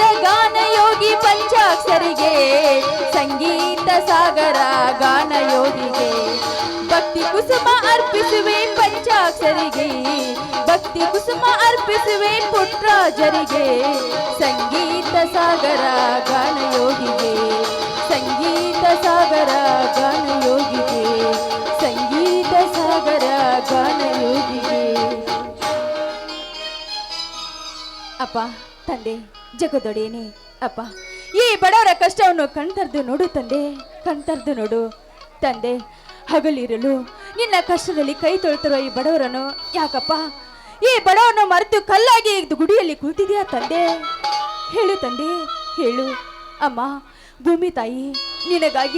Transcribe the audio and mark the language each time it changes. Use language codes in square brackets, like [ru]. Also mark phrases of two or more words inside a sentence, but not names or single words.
[kn] ಗಾನಯೋಗಿ ಪಂಚಾಕ್ಷರಿಗೆ ಸಂಗೀತ ಸಾಗರ ಗಾನಯೋಗಿಗೆ ಭಕ್ತಿ ಕುಸುಮ ಅರ್ಪಿಸುವೆ ಪಂಚಾಕ್ಷರಿಗೆ ಭಕ್ತಿ ಕುಸುಮ ಅರ್ಪಿಸುವೆ ಪುಟ್ಟರಾಜರಿಗೆ ಸಂಗೀತ ಸಾಗರ ಗಾನಯೋಗಿಗೆ ಸಂಗೀತ ಸಾಗರ ಗಾನಯೋಗಿಗೆ ಸಂಗೀತ ಸಾಗರ ಗಾನಯೋಗಿಗೆ ಅಪ್ಪ ತಂದೆ ಜಗದೊಡೆಯನೇ ಅಪ್ಪ ಈ ಬಡವರ ಕಷ್ಟವನ್ನು ಕಣ್ತರ್ದು ನೋಡು ತಂದೆ ಕಣ್ತರ್ದು ನೋಡು ತಂದೆ ಹಗಲಿರಲು ನಿನ್ನ ಕಷ್ಟದಲ್ಲಿ ಕೈ ತೊಳ್ತಿರೋ ಈ ಬಡವರನ್ನು ಯಾಕಪ್ಪ ಈ ಬಡವರನ್ನು ಮರೆತು ಕಲ್ಲಾಗಿ ಗುಡಿಯಲ್ಲಿ ಕೂತಿದ್ಯಾ ತಂದೆ ಹೇಳು ತಂದೆ ಹೇಳು ಅಮ್ಮ ಭೂಮಿ ತಾಯಿ ನಿನಗಾಗಿ